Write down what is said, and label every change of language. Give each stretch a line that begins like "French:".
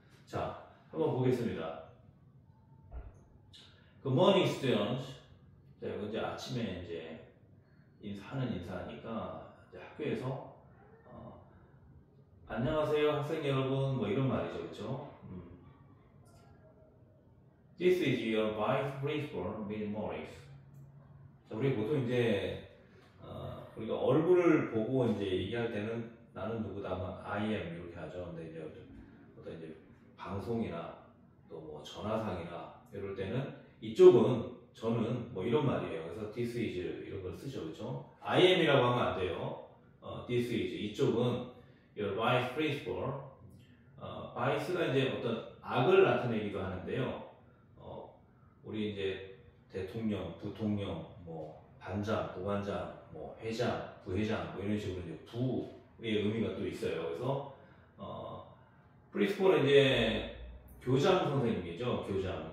Korean: 자, 한번 보겠습니다.
English: Good morning, students.
Korean: 자, 이거 이제 아침에 이제 인사하니까 이제 학교에서 안녕하세요, 학생 여러분, 뭐 이런 말이죠, 그렇죠?
English: This is your vice principal, Ms. Morris.
Korean: 자, 우리 보통 이제 우리가 얼굴을 보고 이제 얘기할 때는 나는 누구다, 뭐
English: I am
Korean: 이렇게 하죠. 근데 이제 어떤 이제 방송이나 또 뭐 전화상이나 이럴 때는 이쪽은 저는 뭐 이런 말이에요. 그래서
English: this is
Korean: 이런 걸 쓰죠, 그렇죠?
English: I am이라고
Korean: 하면 안 돼요.
English: this is
Korean: 이쪽은
English: your vice principal.
Korean: vice가 이제 어떤 악을 나타내기도 하는데요. 우리 이제 대통령, 부통령, 뭐 반장, 보관장, 뭐 회장, 부회장 뭐 이런 식으로 이제 부의 의미가 또 있어요. 그래서 프린시폴은 이제 교장 선생님이죠. 교장.